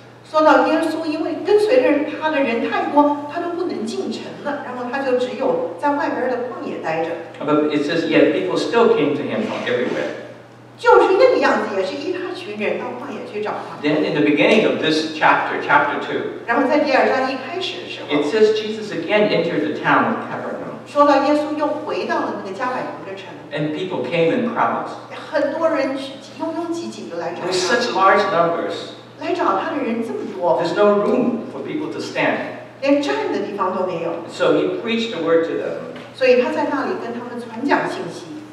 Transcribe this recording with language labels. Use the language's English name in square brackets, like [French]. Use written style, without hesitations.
[Chinese] 说到耶稣，因为跟随着他的人太多，他都不能进城了，然后他就只有在外边的旷野待着。 [English] But it says, yet people still came to him from everywhere. [Chinese] 就是那个样子，也是一大群人到旷野去找他。 [English] Then in the beginning of this chapter, chapter 2, [Chinese] 然后在第2章一开始的时候， [English] it says Jesus again entered the town of Capernaum, [Chinese] 说到耶稣又回到了那个加百农的城， [English] and people came in crowds. [Chinese] 很多人拥拥挤挤的来找 [English] There was [Chinese] 他， [English] such large numbers. [Chinese] 来找他的人这么多， [English] There's no room for people to stand. [Chinese] 连站的地方都没有， [English] So he preached the word to them. [Chinese] 所以他在那里跟他们传讲信息。